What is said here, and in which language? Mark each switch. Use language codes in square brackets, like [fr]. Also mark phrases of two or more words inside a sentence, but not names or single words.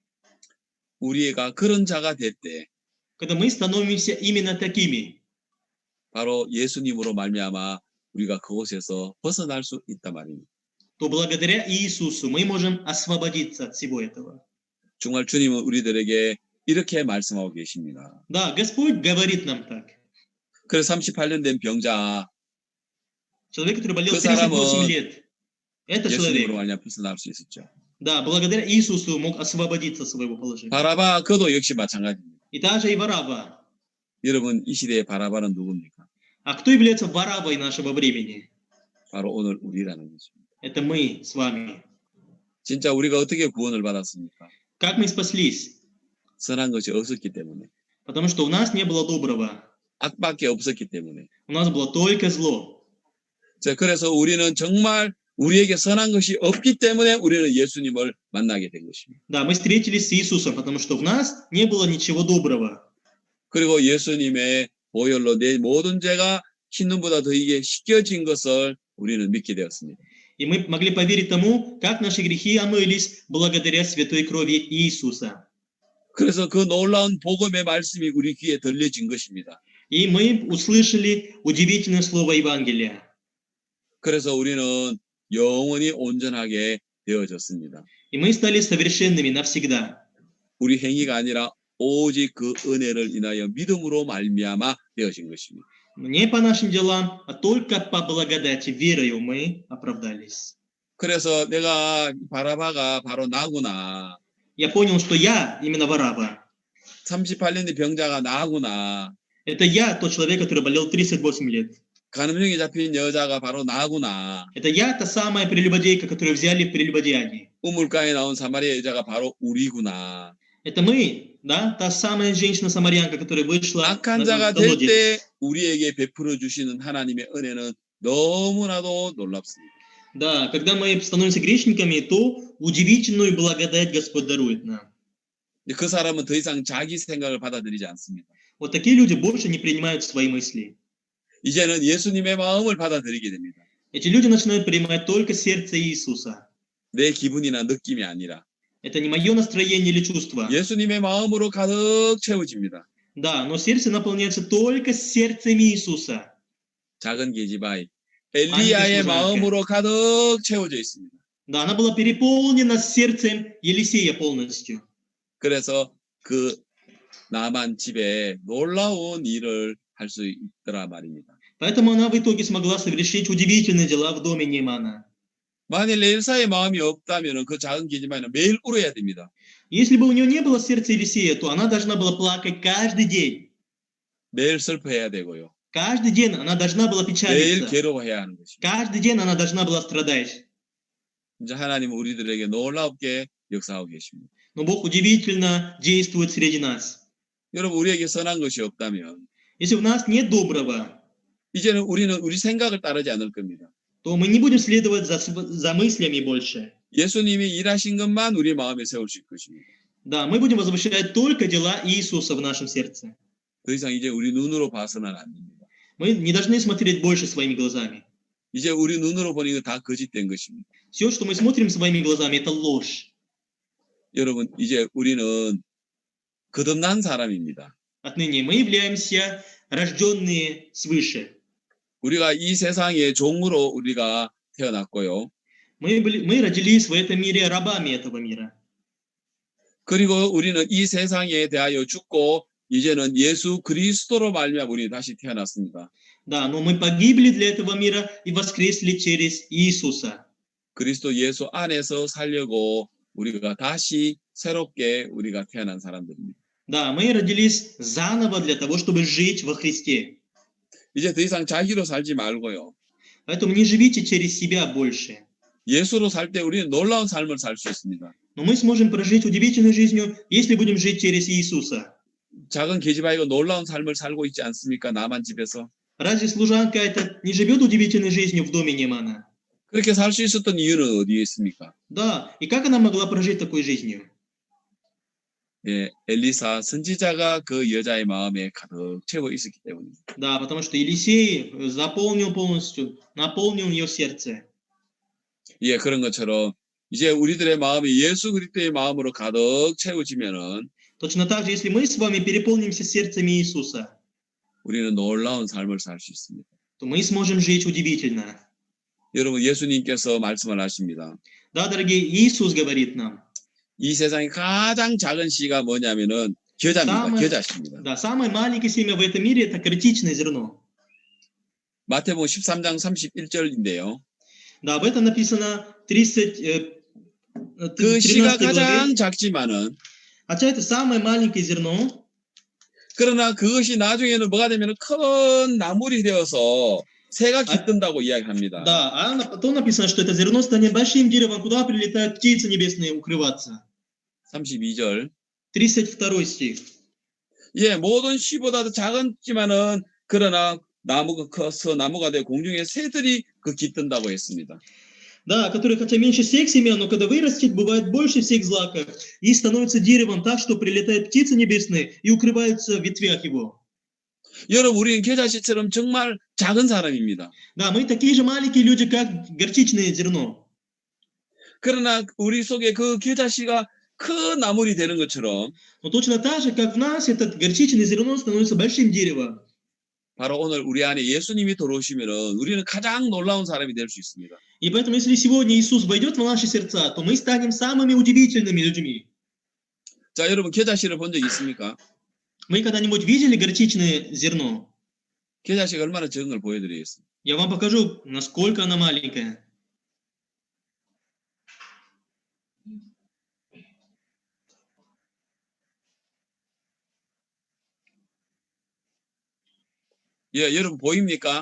[ko] 우리가 그런 자가 될 때 [ru] когда мы становимся именно такими. [ko] 바로 예수님으로 말미암아 우리가 그곳에서 벗어날 수 있단 말입니다. [ru] То благодаря Иисусу мы можем освободиться от всего этого. [ko] 정말 주님은 우리들에게 이렇게 말씀하고 계십니다. [ru] Да, Господь говорит нам так. [ko] 그래서 38년 된 병자 [ru] Человек, который болел [ko] 그 38 사람은 [ru] лет, это [ko] 예수님으로 [ru] человек, [ko] 말미암아 벗어날 수 있었죠. [ru] да, благодаря Иисусу мог освободиться от своего положения. [ko] 바라바 그도 역시 마찬가지입니다. [ru] И также и Вараба. [ko] 여러분, 이 시대의 바라바는 누굽니까? [ru] А кто является Варабой нашего времени? [ko] 바로 오늘 우리라는 것입니다. [ru] Это мы с вами. [ko] 진짜 우리가 어떻게 구원을 받았습니까? [ru] Как мы спаслись? [ko] 선한 것이 없었기 때문에, [ru] Потому что у нас не было доброго. [ko] 악밖에 없었기 때문에. [ru] У нас было только зло. [ko] 자, 그래서 우리는 정말 우리에게 선한 것이 없기 때문에 우리는 예수님을 만나게 된 것입니다. [ru] Да, мы встретились с Иисусом, потому что в нас не было ничего доброго. [ko] 그리고 예수님의 보혈로 내 모든 죄가 흰눈보다 더이게 씻겨진 것을 우리는 믿게 되었습니다. [ru] И мы могли поверить тому, как наши грехи омылись благодаря святой крови Иисуса. [ko] 그래서 그 놀라운 복음의 말씀이 우리 귀에 들려진 것입니다. [ru] И мы услышали удивительное слово Евангелия. [ko] 그래서 우리는 영원히 온전하게 되어졌습니다. [ru] И мы стали совершенными навсегда. [ko] 우리 행위가 아니라 오직 그 은혜를 인하여 믿음으로 말미암아 되어진 것입니다. [ru] Не по нашим делам, а только по благодати, верою мы оправдались. [ko] 그래서 내가 바라바가 바로 나구나. [ru] Я понял, что я именно Вараба. [ko] 38년의 병자가 나구나. [ru] Это я тот человек, который болел 38 лет. [ko] 간음형에 잡힌 여자가 바로 나구나. [ru] Это я та самая прелюбодейка, которую взяли в прелюбодеянии. [ko] 우물가에 나온 사마리아 여자가 바로 우리구나. [ru] Это мы, да, та самая женщина-самарянка, которая вышла [ko] 악한 [ru] в [ko] 자가 될 [ru] колодец. [ko] 때 우리에게 베풀어 주시는 하나님의 은혜는 너무나도 놀랍습니다. [ru] Да, когда мы становимся грешниками, то удивительную благодать Господь дарует нам. [ko] 그 사람은 더 이상 자기 생각을 받아들이지 않습니다. [ru] Вот такие люди больше не принимают свои мысли. [ko] 이제는 예수님의 마음을 받아들이게 됩니다. [ru] Эти люди начинают принимать только сердце Иисуса. [ko] 내 기분이나 느낌이 아니라 [ru] Это не мое настроение или чувство. [ko] 예수님의 마음으로 가득 채워집니다. [ru] Да, но сердце наполняется только сердцем Иисуса. [ko] 작은 계집아이 엘리야의 마음으로 가득 채워져 있습니다. [ru] Да, она была переполнена сердцем Елисея полностью. [ko] 그래서 그 나만 집에 놀라운 일을 할 수 있더라 말입니다. [ru] Поэтому она в итоге смогла совершить удивительные дела в доме Неймана. [ko] 만일 엘사의 마음이 없다면 그 작은 계집아이는 매일 울어야 됩니다. [ru] Если бы у нее не было сердца Елисея, то она должна была плакать каждый день. [ko] 매일 슬퍼해야 되고요. [ru] Каждый день она должна была [ko] 매일 [ru] печалиться. [ko] 괴로워해야 하는 것입니다. [ru] Каждый день она должна была страдать. [ko] 이제 하나님은 우리들에게 놀랍게 역사하고 계십니다. [ru] Но Бог удивительно действует среди нас. [ko] 여러분, 우리에게 선한 것이 없다면 [ru] Если у нас нет доброго, [ko] 이제는 우리는 우리 생각을 따르지 않을 겁니다. [ru] то мы не будем следовать за мыслями больше. [ko] 예수님이 일하신 것만 우리 마음에 세우실 것입니다. [ru] Да, мы будем возвышать только дела Иисуса в нашем сердце. [ko] 더 이상 이제 우리 눈으로 봐서는 안 됩니다. [ru] Мы не должны смотреть больше своими глазами. [ko] 이제 우리 눈으로 보니 다 거짓된 것입니다. [ru] Все, что мы смотрим своими глазами, это ложь. [ko] 여러분, 이제 우리는 거듭난 사람입니다. [ru] Отныне мы являемся рожденные свыше. [ko] 우리가 이 세상의 종으로 우리가 태어났고요. [ru] Мы родились в этом мире рабами этого мира. [ko] 그리고 우리는 이 세상에 대하여 죽고 이제는 예수 그리스도로 말미암아 우리 다시 태어났습니다. [ru] Да, но мы погибли для этого мира и воскресли через Иисуса. [ko] 그리스도 예수 안에서 살려고 우리가 다시 새롭게 우리가 태어난 사람들입니다. [ru] Да, мы родились заново для того, чтобы жить во Христе. [ko] 이제 더 이상 자기로 살지 말고요. [ru] Поэтому не живите через себя больше. [ko] 예수로 살 때 우리는 놀라운 삶을 살 수 있습니다. [ru] Но мы сможем прожить удивительной жизнью, если будем жить через Иисуса. [ko] 작은 계집아이가 놀라운 삶을 살고 있지 않습니까? 남한 집에서. [ru] Разве служанка эта не живет удивительной жизнью в доме Немана? [ko] 그렇게 살 수 있었던 이유는 어디에 있습니까? [ru] Да, и как она могла прожить такой жизнью? [ko] 예, 엘리사 선지자가 그 여자의 마음에 가득 채워 있었기 때문입니다. [ru] Да, потому что Елисей заполнил полностью, наполнил ее сердце. [ko] 예, 그런 것처럼 이제 우리들의 마음이 예수 그리스도의 마음으로 가득 채워지면은 [ru] Точно так же, если мы с вами переполнимся сердцем Иисуса, [ko] 우리는 놀라운 삶을 살 수 있습니다. [ru] то мы сможем жить удивительно. [ko] 여러분, 예수님께서 말씀을 하십니다. [ru] Да, дорогие, Иисус говорит нам, [ko] 이 세상의 가장 작은 씨가 뭐냐면은 겨자입니다. 겨자씨입니다. [ru] да, самое маленькое семя в этом мире – это критичное зерно. [ko] 마태복음 13장 31절인데요. [ru] Да, об этом написано [ko] 그 13 씨가 [ru] главе. [ko] 가장 작지만은 [ru] Хотя это самое маленькое зерно, [ko] 그러나 그것이 나중에는 뭐가 되면은 큰 나물이 되어서 새가 깃든다고 이야기합니다. [ru] да, а потом написано, что это зерно станет большим деревом, куда прилетают птицы небесные укрываться. [ko] 32절. [ru] 32 стих. [ko] 예, 모든 씨보다도 작았지만은 그러나 나무가 커서 나무가 되어 공중에 새들이 그 깃든다고 했습니다. [ru] Да, который хотя меньше всех семян, но когда вырастет, бывает больше всех злаков, и становится деревом так, что прилетают птицы небесные и укрываются в ветвях его. [ko] 여러분, 우리는 겨자씨처럼 정말 작은 사람입니다. [ru] Да, мы такие же маленькие люди, как горчичное зерно. [ko] 그러나 우리 속에 그 겨자씨가 큰 나물이 되는 것처럼 [ru] Но точно так же, как в нас, этот горчичное зерно становится большим деревом. [ko] 바로 오늘 우리 안에 예수님이 들어오시면은 우리는 가장 놀라운 사람이 될 수 있습니다. [ru] И поэтому, если сегодня Иисус войдет в наши сердца, то мы станем самыми удивительными людьми. [ko] 자, 여러분 겨자씨를 본 적 있습니까? [ru] Мы когда-нибудь видели горчичное зерно? [ko] 겨자씨가 얼마나 적은 걸 보여드리겠습니다. [ru] Я вам покажу, насколько она маленькая. [ko] 예, 여러분 보입니까?